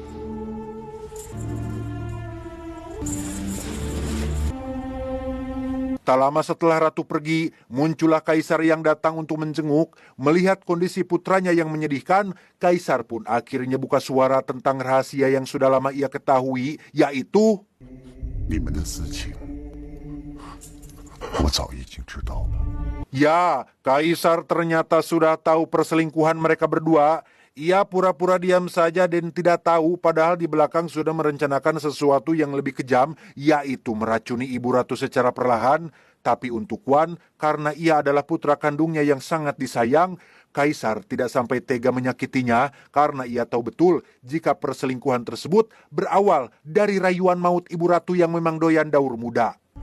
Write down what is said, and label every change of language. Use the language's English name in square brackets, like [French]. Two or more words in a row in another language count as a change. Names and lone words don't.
[Indonesian] Tak lama setelah Ratu pergi, muncullah kaisar yang datang untuk menjenguk. Melihat kondisi putranya yang menyedihkan, kaisar pun akhirnya buka suara tentang rahasia yang sudah lama ia ketahui, yaitu... [Chinese] 你们的私情，我早已经知道了。 [Indonesian] Ya, kaisar ternyata sudah tahu perselingkuhan mereka berdua. Ia pura-pura diam saja dan tidak tahu, padahal di belakang sudah merencanakan sesuatu yang lebih kejam, yaitu meracuni Ibu Ratu secara perlahan. Tapi untuk Wan, karena ia adalah putra kandungnya yang sangat disayang, kaisar tidak sampai tega menyakitinya karena ia tahu betul jika perselingkuhan tersebut berawal dari rayuan maut Ibu Ratu yang memang doyan daur muda.